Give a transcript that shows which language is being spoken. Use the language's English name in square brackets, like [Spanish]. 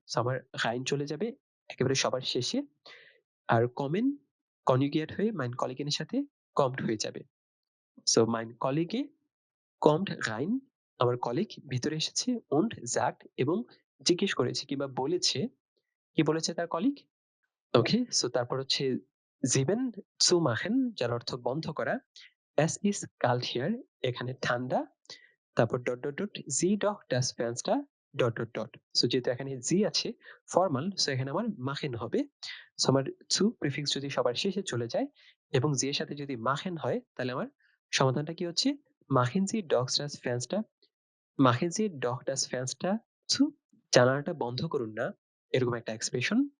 [Bangla] So আমার রাইন চলে যাবে একেবারে সবার শেষে, আর কমেন কনজুগেট হয়ে মাইন কলিগের সাথে কমড হয়ে যাবে। সো মাইন কলিগে কমড রাইন, আমার কলিগ ভিতরে এসেছে, [German] und sagt [Bangla] এবং জিজ্ঞেস করেছে কিংবা বলেছে, কি বলেছে তার কলিগ। ওকে, সো তারপর হচ্ছে জিবেন zu machen, যার অর্থ বন্ধ করা। [German] es ist kalt hier, [Bangla] এখানে ঠান্ডা। তারপর [German] sie doch das Fenster ... [Bangla] so যেহেতু এখানে জি আছে ফর্মাল, সো এখানে আমার machen হবে। সো আমার zu প্রিফিক্স যদি সবার শেষে চলে যায় এবং জি এর সাথে যদি machen হয়, তাহলে আমার সমাধানটা কি হচ্ছে, [German] machen Sie doch das Fenster ... machen Sie doch das Fenster zu, [Bangla] জানালাটা বন্ধ করুন না, এরকম একটা এক্সপ্রেশন।